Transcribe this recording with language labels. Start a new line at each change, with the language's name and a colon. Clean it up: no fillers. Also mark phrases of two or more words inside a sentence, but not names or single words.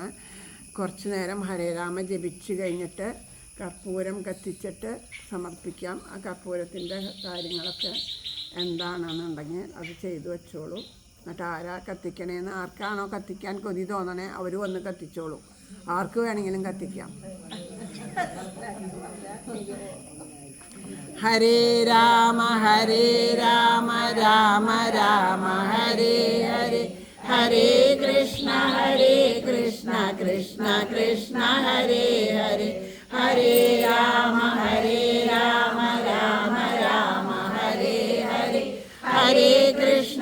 Malayalam: കുറച്ച് നേരം ഹരേരാമ ജപിച്ച് കഴിഞ്ഞിട്ട് കർപ്പൂരം കത്തിച്ചിട്ട് സമർപ്പിക്കാം. ആ കർപ്പൂരത്തിൻ്റെ കാര്യങ്ങളൊക്കെ എന്താണെന്നുണ്ടെങ്കിൽ അത് ചെയ്തു വെച്ചോളൂ. എന്നിട്ട് ആരാ കത്തിക്കണേന്ന് ആർക്കാണോ കത്തിക്കാൻ കൊതി തോന്നണേ അവർ വന്ന് കത്തിച്ചോളൂ. ആർക്ക് വേണമെങ്കിലും കത്തിക്കാം. ഹരേ രാമ രാമ രാമ ഹരേ ഹരേ ഹരേ കൃഷ്ണ കൃഷ്ണ കൃഷ്ണ ഹരേ ഹരേ ഹരേ രാമ രാമ രാമ ഹരേ ഹരേ ഹരേ കൃഷ്ണ